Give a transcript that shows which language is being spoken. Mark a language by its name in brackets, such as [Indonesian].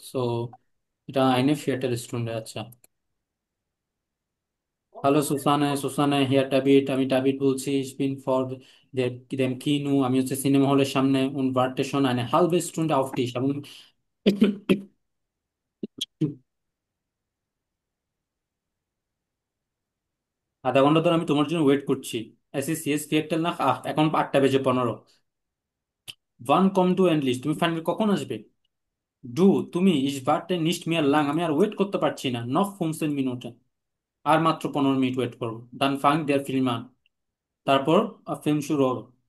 [Bangla] So এটা আইনে ফিয়াটের student. আচ্ছা, হ্যালো সুসানে, সুসানে হিয়ার ডাভিড, আমি ডাভিড বলছি। [German] Ich bin vor dem Kino, [Bangla] আমি হচ্ছে সিনেমা হলের সামনে। [German] und warte schon eine halbe Stunde auf dich, [Bangla] এবং আধা ঘন্টা ধরে আমি তোমার জন্য ওয়েট করছি। [German] Es ist jetzt Viertel nach 8, [Bangla] এখন 8টা বেজে 15। [German] Wann kommst du endlich, [Bangla] তুমি ফাইনালি কখন আসবে? [German] Du, [Bangla] তুমি [German] ich warte nicht mehr lang, [Bangla] আমি আর ওয়েট করতে পারছি না। [German] noch 15 Minuten, [Bangla] আর মাত্র 15 মিনিট ওয়েট করবো। [German] Dann fang der Film an, [Bangla] তারপর ফিল্ম শুরু হবে।